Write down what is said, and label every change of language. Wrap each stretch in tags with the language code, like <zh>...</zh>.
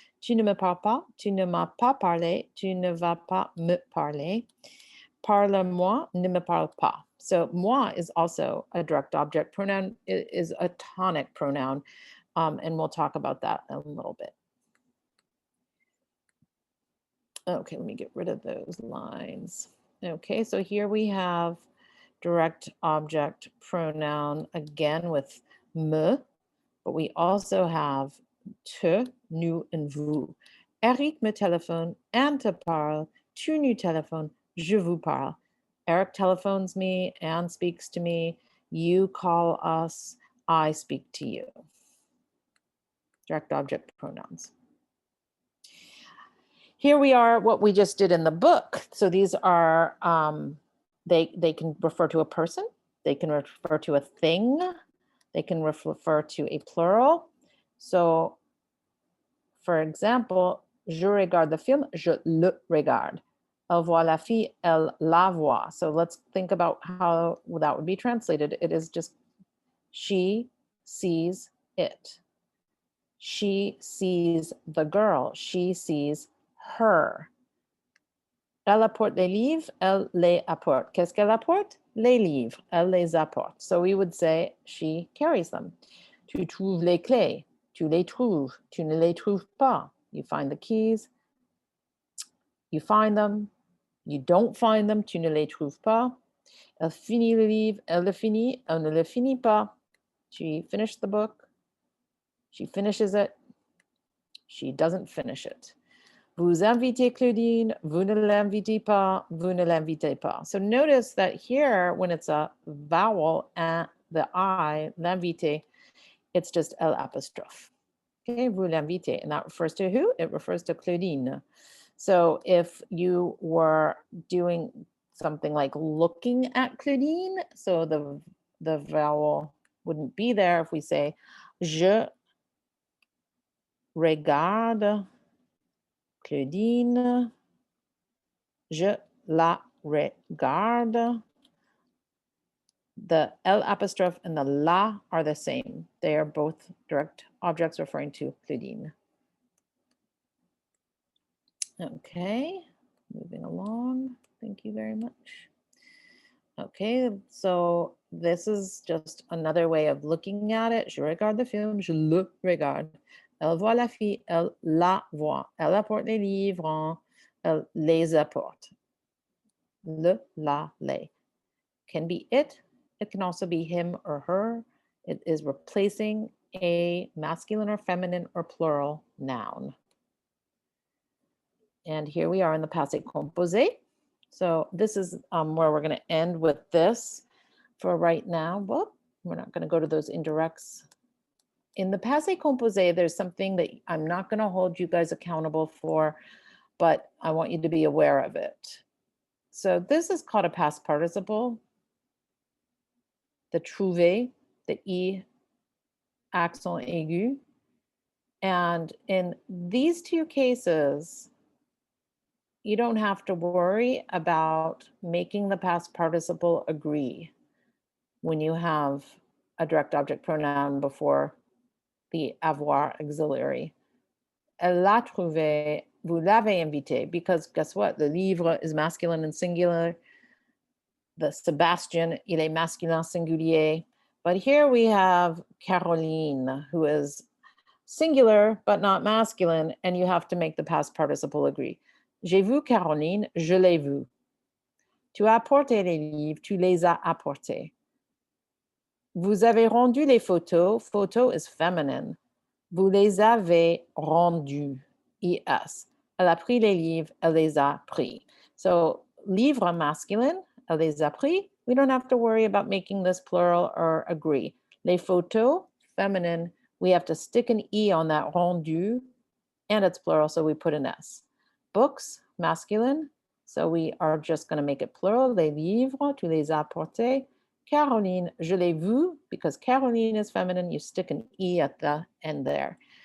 <fr>Tu ne me parles pas, tu ne m'as pas parlé, tu ne vas pas me parler. Parle-moi, ne me parle pas.</fr> <en>So moi is also a direct object pronoun. It is a tonic pronoun, and we'll talk about that in a little bit. Okay, let me get rid of those lines. Okay, so here we have direct object pronoun again with me, but we also have te, nous, and vous.</en> <fr>Eric me téléphone and te parle, tu nous téléphones, je vous parle.</fr> <en>Eric telephones me and speaks to me. You call us, I speak to you. Direct object pronouns. Here we are, what we just did in the book. So these are, they can refer to a person, they can refer to a thing, they can refer to a plural. So, for example,</en> <fr>je regarde le film, je le regarde. Elle voit la fille, elle la voit.</fr> <en>So let's think about how that would be translated. It is just, she sees it. She sees the girl. She sees her.</en> <fr>Elle apporte les livres, elle les apporte. Qu'est-ce qu'elle apporte? Les livres, elle les apporte.</fr> <en>So we would say she carries them.</en> <fr>Tu trouves les clés, tu les trouves, tu ne les trouves pas.</fr> <en>You find the keys, you find them, you don't find them,</en> <fr>tu ne les trouves pas. Elle finit le livre, elle le finit, elle ne le finit pas.</fr> <en>She finished the book, she finishes it, she doesn't finish it.</en> <fr>Vous invitez Claudine, vous ne l'invitez pas, vous ne l'invitez pas.</fr> <en>So notice that here, when it's a vowel and the I, l'invité, it's just L apostrophe. Okay,</en> <fr>vous l'invitez,</fr> <en>and that refers to who? It refers to Claudine. So if you were doing something like looking at Claudine, so the vowel wouldn't be there. If we say,</en> <fr>je regarde Claudine, je la regarde.</fr> <en>The L apostrophe and the la are the same. They are both direct objects referring to Claudine. Okay, moving along. Thank you very much. Okay, so this is just another way of looking at it.</en> <fr>Je regarde le film, je le regarde. Elle voit la fille, elle la voit. Elle apporte les livres, elle les apporte. Le, la, les.</fr> <en>Can be it. It can also be him or her. It is replacing a masculine or feminine or plural noun. And here we are in the passé composé. So this is where we're going to end with this for right now. Well, we're not going to go to those indirects. In the passé composé, there's something that I'm not going to hold you guys accountable for, but I want you to be aware of it. So this is called a past participle. The trouver, the I accent aigu. And in these two cases, you don't have to worry about making the past participle agree when you have a direct object pronoun before the avoir auxiliary.</en> <fr>Elle l'a trouvé, vous l'avez invité,</fr> <en>because guess what? The livre is masculine and singular. The Sebastian,</en> <fr>il est masculin singulier.</fr> <en>But here we have Caroline, who is singular but not masculine, and you have to make the past participle agree.</en> <fr>J'ai vu Caroline, je l'ai vu. Tu as apporté les livres, tu les as apportés. Vous avez rendu les photos,</fr> <en>photo is feminine.</en> <fr>Vous les avez rendus, IS. Elle a pris les livres, elle les a pris. So livre masculine, elle les a pris.</fr> <en>We don't have to worry about making this plural or agree. Les photos, feminine, we have to stick an E on that rendu, and it's plural, so we put an S. Books, masculine, so we are just going to make it plural.</en> <fr>Les livres, tu les as apportés.</fr> <en>Caroline,</en> <fr>je l'ai vu,</fr> <en>because Caroline is feminine, you stick an E at the end there.</en>